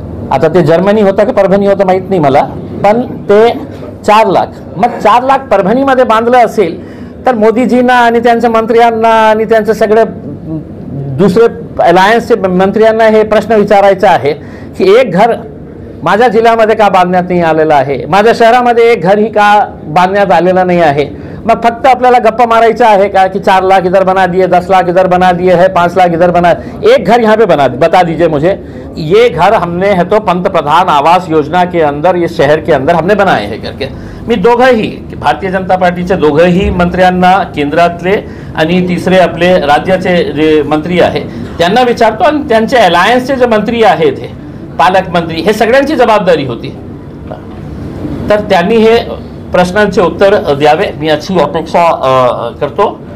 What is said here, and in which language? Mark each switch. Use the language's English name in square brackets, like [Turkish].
[Marathi] आता ते जर्मनी होतं की परभणी होतं माहीत नाही मला, पण ते 4 लाख, मग 4 लाख परभणीमध्ये बांधलं असेल तर मोदीजींना आणि त्यांच्या मंत्र्यांना आणि त्यांचे सगळे दुसरे अलायन्सचे मंत्र्यांना हे प्रश्न विचारायचा आहे की एक घर माझ्या जिल्ह्यामध्ये का बांधण्यात नाही आलेलं आहे, माझ्या शहरामध्ये एक घरही का बांधण्यात आलेलं नाही आहे, मग फक्त आपल्याला गप्पा मारायचा आहे का [Hindi] कि 4 लाख इधर बना दिए, 10 लाख इधर बना दिए है, 5 लाख इधर बना, एक घर यहाँ पे बता दीजिए मुझे, ये घर हमने है तो पंतप्रधान आवास योजना के अंदर, इस शहर के अंदर हमने बनाए हैं करके. [Marathi] मी दोघंही भारतीय जनता पार्टीचे दोघंही मंत्र्यांना, केंद्रातले आणि तिसरे आपले राज्याचे जे मंत्री आहे त्यांना विचारतो, आणि त्यांचे अलायन्सचे जे मंत्री आहेत, हे पालकमंत्री, हे सगळ्यांची जबाबदारी होती. तर त्यांनी हे प्रश्नांचे उत्तर द्यावे, मी याची अपेक्षा करतो.